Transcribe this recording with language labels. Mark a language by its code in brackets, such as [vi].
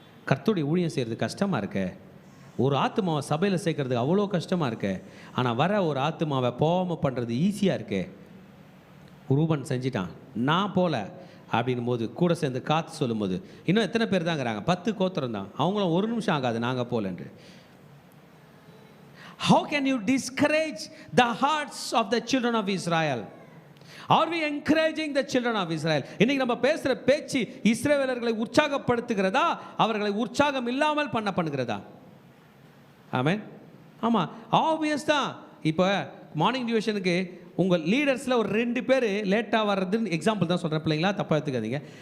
[ta] கர்த்தருடைய ஊழியம் செய்கிறது கஷ்டமாக இருக்க. ஒரு ஆத்மாவை சபையில் சேர்க்கறதுக்கு அவ்வளோ கஷ்டமாக இருக்கு. ஆனால் வர ஒரு ஆத்மாவை போகாமல் பண்ணுறது ஈஸியாக இருக்கு. ரூபன் செஞ்சிட்டான், நான் போகல அப்படின்னும் போது கூட சேர்ந்து காத்து சொல்லும்போது இன்னும் எத்தனை பேர் தாங்கிறாங்க? 10 கோத்திரம் தான். அவங்களும் ஒரு நிமிஷம் ஆகாது நாங்கள் போகலன்று. [en] How can you discourage the hearts of the children of Israel? Are we encouraging the children of Israel? [ta] இன்னைக்கு நம்ம பேசுகிற பேச்சு இஸ்ரவேலர்களை உற்சாகப்படுத்துகிறதா, அவர்களை உற்சாகம் இல்லாமல் பண்ணுகிறதா? ஆமென். ஆமாம், ஆப்வியஸ் தான். இப்போ மார்னிங் டியூஷனுக்கு உங்கள் லீடர்ஸில் ஒரு 2 பேர் லேட்டாக வர்றதுன்னு எக்ஸாம்பிள் தான் சொல்கிறேன் பிள்ளைங்களா, தப்பாக எடுத்துக்காதீங்க.